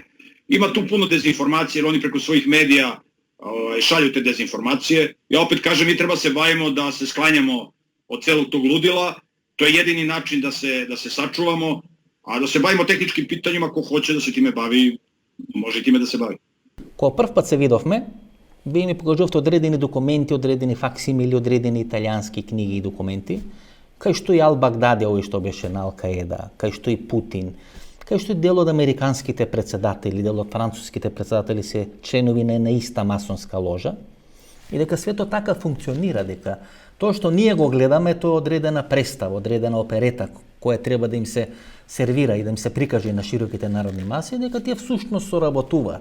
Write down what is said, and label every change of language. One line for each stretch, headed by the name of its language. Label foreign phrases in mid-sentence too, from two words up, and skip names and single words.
Serbian: Ima tu puno dezinformacije, jer oni preko svojih medija šalju te dezinformacije. Ja opet kažem, mi treba se bavimo da se sklanjamo od celog tog ludila. To je jedini način da se sačuvamo, a da se bavimo tehničkim pitanjima, ko hoće da se time bavi, може и time да се бави.
Macedonian: Кога прв пат се видовме, вие ми покажувате одредени документи, одредени факсимили, одредени италијански книги и документи, кај што и Ал-Багдади, овој што беше на Ал-Каеда, кај што и Путин, кај што и дел од американските председатели, дел од француските председатели се членови на една иста масонска ложа, и дека свето така функционира, дека тоа што ние го гледаме, тоа е одредена представа, одредена оперета, која треба да им се сервира и да им се прикаже на широките народни маси, дека тие всушност соработуваат.